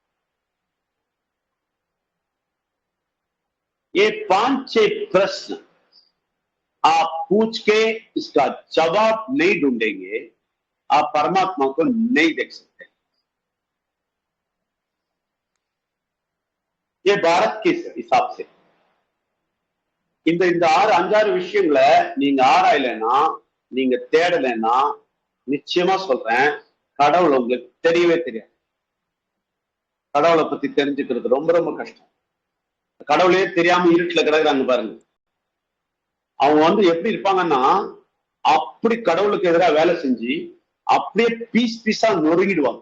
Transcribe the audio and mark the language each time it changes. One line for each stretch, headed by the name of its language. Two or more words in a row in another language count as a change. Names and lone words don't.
Hindi: ये 5-6 प्रश्न आप पूछ के इसका जवाब नहीं ढूंढेंगे, आप परमात्मा को नहीं देख सकते। ये भारत के हिसाब से
Tamil: இந்த 6-5 விஷயங்களை நீங்க ஆராயலைன்னா, நீங்க தேடலைன்னா, நிச்சயமா சொல்றேன், கடவுள் உங்களுக்கு தெரியவே தெரியாது. கடவுளை பத்தி தெரிஞ்சுக்கிறது ரொம்ப ரொம்ப கஷ்டம். கடவுளே தெரியாம இருட்டுல கிடக்குறாங்க பாருங்க. அவங்க எப்படி இருப்பாங்கன்னா, அப்படி கடவுளுக்கு எதிராக வேலை செஞ்சு அப்படியே பீஸ் பீஸா நொறுங்கிடுவாங்க.